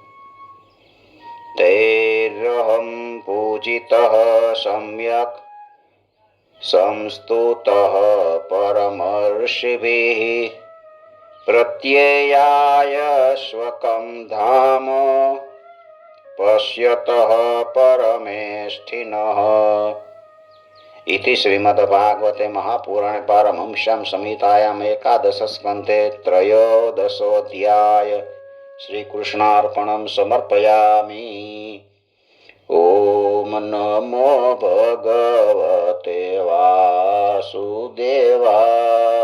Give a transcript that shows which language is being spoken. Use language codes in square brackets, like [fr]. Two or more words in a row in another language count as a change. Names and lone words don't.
[sa] તૈરહમ પૂજિતઃ સમ્યક સંસ્તુતઃ પરમર્ષિભિઃ પ્રત્યયાય સ્વકં ધામ પશ્યતઃ પરમેષ્ઠિનઃ. इति श्रीमद्भागवते महापुराणे पारमहंस्यां संहितायाम् एकादश स्कन्धे त्रयोदशोऽध्याय श्रीकृष्णार्पणं समर्पयामि. ओम नमो भगवते वासुदेवाय.